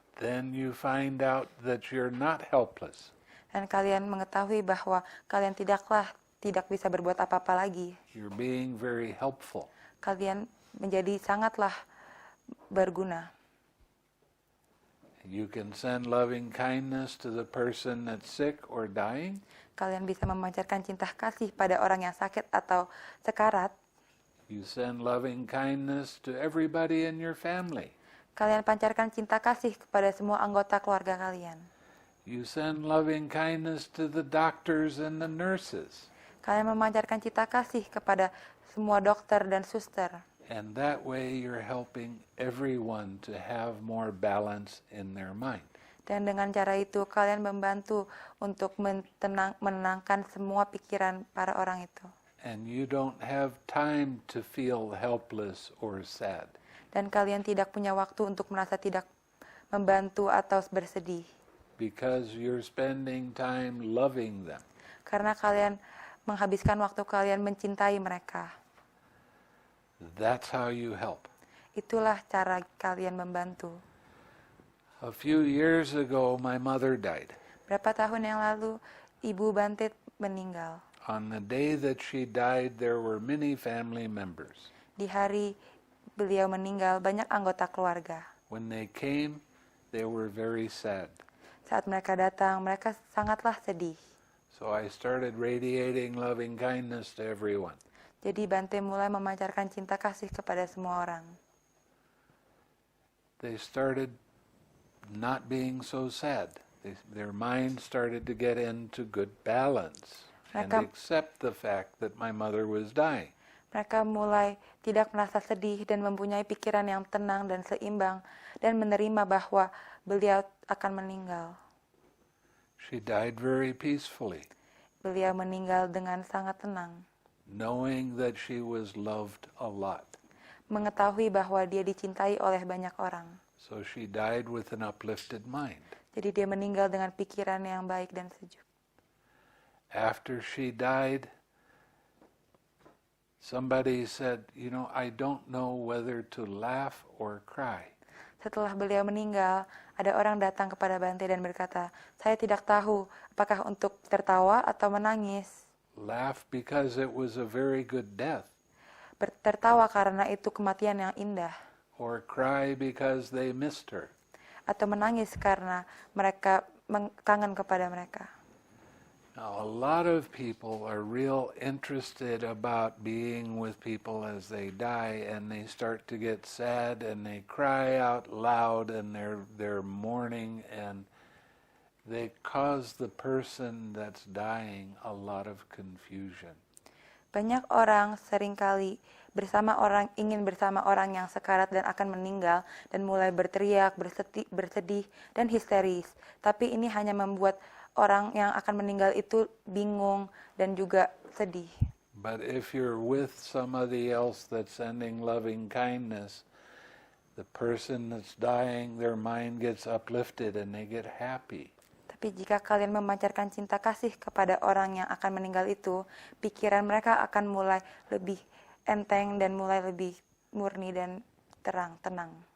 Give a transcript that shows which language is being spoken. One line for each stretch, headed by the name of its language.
English: Then you find out that you're not helpless.
Indonesian: Dan kalian mengetahui bahwa kalian tidak bisa berbuat apa-apa lagi.
English: You're being very helpful.
Indonesian: Kalian menjadi sangatlah berguna.
English: You can send loving kindness to the person that's sick or dying.
Indonesian: Kalian bisa memancarkan cinta kasih pada orang yang sakit atau sekarat.
English: You send loving kindness to everybody in your family.
Indonesian: Kalian pancarkan cinta kasih kepada semua anggota keluarga kalian.
English: You send loving kindness to the doctors and the nurses.
Indonesian: Kalian memancarkan cinta kasih kepada semua dokter dan suster.
English: And that way you're helping everyone to have more balance in their mind.
Indonesian: Dan dengan cara itu kalian membantu untuk menenangkan semua pikiran para orang itu.
English: And you don't have time to feel helpless or sad.
Indonesian: Dan kalian tidak punya waktu untuk merasa tidak membantu atau bersedih.
English: Because you're spending time loving them.
Indonesian: Karena kalian menghabiskan waktu kalian mencintai mereka.
English: That's how you help.
Indonesian: Itulah cara kalian membantu.
English: A few years ago, my mother died.
Indonesian: Berapa tahun yang lalu, Ibu Bante meninggal.
English: On the day that she died, there were many family members.
Indonesian: Di hari beliau meninggal, banyak anggota keluarga.
English: When they came, they were very sad.
Indonesian: Saat mereka datang, mereka sangatlah sedih.
English: So I started radiating loving kindness to everyone.
Indonesian: Jadi Bante mulai memancarkan cinta kasih kepada semua orang.
English: They started not being so sad. Their mind started to get into good balance and accept the fact that my mother was dying.
Indonesian: Mereka mulai tidak merasa sedih dan mempunyai pikiran yang tenang dan seimbang dan menerima bahwa beliau akan meninggal.
English: She died very peacefully,
Indonesian: Beliau meninggal dengan sangat tenang,
English: knowing that she was loved a lot.
Indonesian: mengetahui bahwa dia dicintai oleh banyak orang.
English: So she died with an uplifted mind.
Indonesian: Jadi dia meninggal dengan pikiran yang baik dan sejuk.
English: After she died, somebody said, I don't know whether to laugh or cry.
Indonesian: Setelah beliau meninggal, ada orang datang kepada Bante dan berkata, saya tidak tahu apakah untuk tertawa atau menangis.
English: Laugh because it was a very good death.
Indonesian: Tertawa karena itu kematian yang indah.
English: Or cry because they missed her.
Indonesian: Atau menangis karena mereka kangen kepada mereka.
English: Now, a lot of people are real interested about being with people as they die, and they start to get sad and they cry out loud and they're mourning, and they cause the person that's dying a lot of confusion.
Indonesian: Banyak orang seringkali ingin bersama orang yang sekarat dan akan meninggal dan mulai berteriak, bersedih dan histeris. Tapi ini hanya membuat orang yang akan meninggal itu bingung dan juga sedih.
English: But if you're with somebody else that's sending loving kindness, the person that's dying, their mind gets uplifted and they get happy.
Indonesian: Tapi jika kalian memancarkan cinta kasih kepada orang yang akan meninggal itu, pikiran mereka akan mulai lebih enteng dan mulai lebih murni dan tenang.